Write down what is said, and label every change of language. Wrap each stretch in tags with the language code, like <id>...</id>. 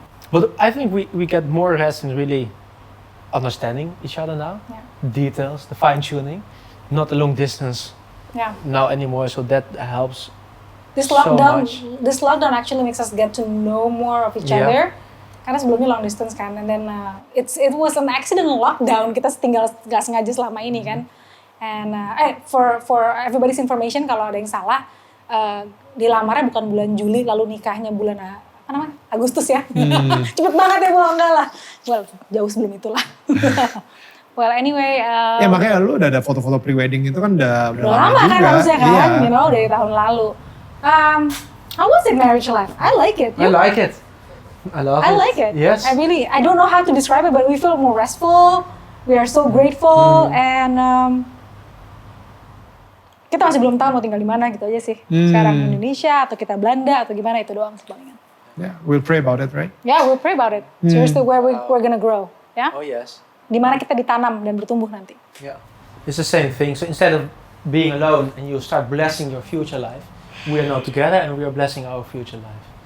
<en>But I think we get more rest in really understanding each other now. Yeah. Details, the fine tuning, not the long distance now anymore. So that helps. This so much. lockdown actually makes us get to know more of each other.</en> <id>Karena sebelumnya long distance kan,</id> <en>and then it was an accidental lockdown.</en> <id>Kita tinggal nggak sengaja selama ini kan.</id> <en>And for everybody's information,</en> <id>kalau ada yang salah, dilamarnya bukan bulan Juli, lalu nikahnya bulan Agustus ya. Cepet banget ya, enggak lah. Well, jauh sebelum itulah.</id> <en>Well, anyway.</en> <id>Ya makanya lu udah ada foto-foto pre-wedding itu kan udah lama kan juga. harusnya kan, you know, dari tahun lalu.</id> <en>How was it marriage life? I like it. I like it. I like it. Yes. I don't know how to describe it, but we feel more restful. We are so grateful and</en> <id>kita masih belum tahu mau tinggal di mana gitu aja sih. Sekarang Indonesia atau kita Belanda atau gimana, itu doang sebenarnya.</id> <en>Yeah, we'll pray about it, right? Yeah, we'll pray about it. Seriously, where we're gonna grow, ya? Oh yes.</en> <id>Di mana kita ditanam dan bertumbuh nanti.</id> <en>Yeah. It's the same thing. So instead of being alone and you start blessing your future life, we are now together and we are blessing our future life.</en>